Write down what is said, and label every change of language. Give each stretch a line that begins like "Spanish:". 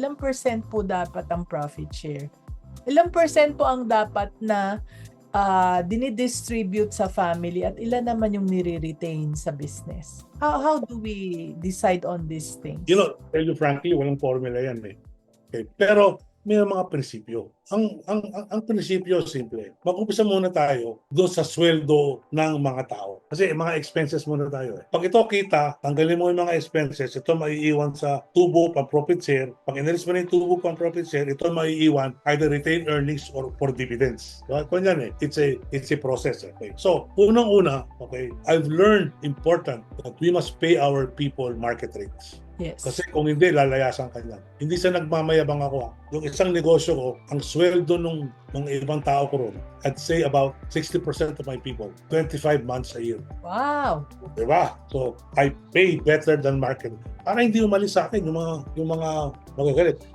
Filipino: Ilang percent po dapat ang profit share? Ilang percent po ang dapat na dinidistribute sa family at ilan naman yung nire-retain sa business?
English: How do we decide on these things? You know, tell you frankly,
Filipino: walang formula yan eh. Okay. Pero may mga prinsipyo. Ang prinsipyo simple. Mag-umpisa muna tayo doon sa sweldo ng mga tao. Kasi mga expenses muna tayo eh. Pag ito kita, tanggalin mo yung mga expenses, ito maiiwan sa tubo pang profit share. Pag inalis mo na yung tubo pang profit share, ito maiiwan either retained earnings or for dividends. So, yan eh.
English: It's a process.
Filipino: Okay?
English: So,
Filipino: unang-una,
English: okay, I've learned important that we must pay our people market rates. Yes.
Filipino: Kasi kung hindi, lalayasan ka niyan. Hindi sa nagmamayabang ako. Yung isang negosyo ko, ang sweldo ng ibang tao ko ron,
English: I'd say about 60% of my people, 25 months a year. Wow.
Filipino: Diba?
English: So, I pay better than market.
Filipino: Para hindi umalis sa akin yung mga magagalit.